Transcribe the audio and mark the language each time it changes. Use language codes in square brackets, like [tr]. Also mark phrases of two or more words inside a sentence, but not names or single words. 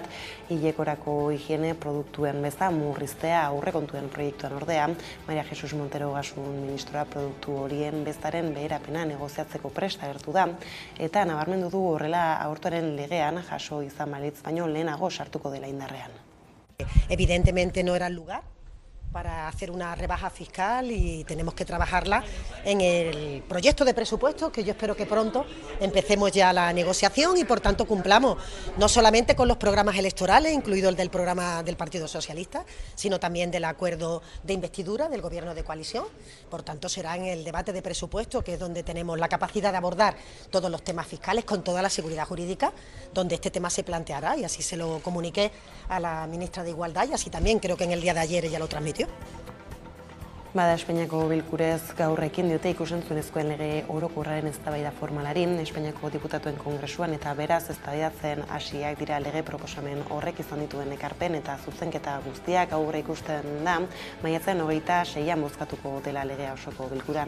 [es] Hilekorako higiene produktuen beza murriztea aurrekontuen proiektuan ordea, Maria Jesus Montero Gasun ministroa produktu horien bezaren beherapena negoziatzeko prest agertu da, eta nabarmendu du horrela abortuaren legean jaso izan balitz baino lehenago sartuko dela indarrean. Evidentemente no era el lugar para hacer una rebaja fiscal y tenemos que trabajarla en el proyecto de presupuestos, que yo espero que pronto empecemos ya la negociación y por tanto cumplamos no solamente con los programas electorales, incluido el del programa del Partido Socialista, sino también del acuerdo de investidura del Gobierno de coalición. Por tanto será en el debate de presupuestos, que es donde tenemos la capacidad de abordar todos los temas fiscales con toda la seguridad jurídica, donde este tema se planteará, y así se lo comuniqué a la ministra de Igualdad y así también creo que en el día de ayer ella lo transmitió. [eu] Bada Espainiako bilkurez gaur ekin diote ikusentzunezkoen lege orokorraren eztabaida formalari Espainiako diputatuen kongresuan, eta beraz eztabaidatzen hasiak dira lege proposamen horrek izan dituen ekarpen eta zuzenketa guztiak. Aurre ikusten da maiatzaren 26an bozkatuko dela legea osoko bilkuran.